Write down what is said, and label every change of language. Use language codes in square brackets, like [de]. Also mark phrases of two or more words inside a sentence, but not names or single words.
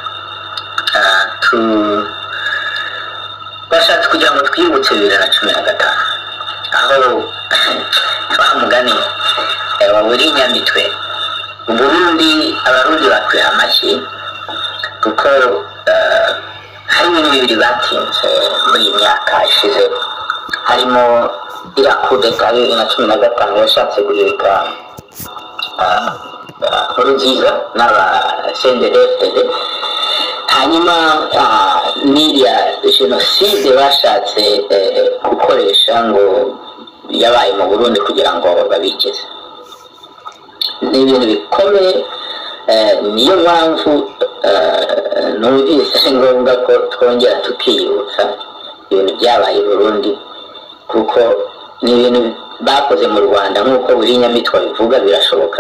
[rw] Bashatse kugira ngo twibutse 2015 aho twamugani waburi Nyamitwe Burundi, abarundi bakwiye amashyi kuko hari ibintu bibiri batinze muri iyi myaka ishize, harimo irakudeta 2015 yashatse guhirika Nkurunziza n'aba CNDD-FDD, hanyuma n'iriya jenoside bashatse gukoresha ngo yabaye mu Burundi kugira ngo babikize. Ni ibintu bikomeye, niyo mpamvu numvise ari ngombwa ko twongera tukiyibutsa ibintu byabaye i Burundi, kuko ni ibintu bakoze mu Rwanda nk'uko buri Nyamitwe bivuga birashoboka.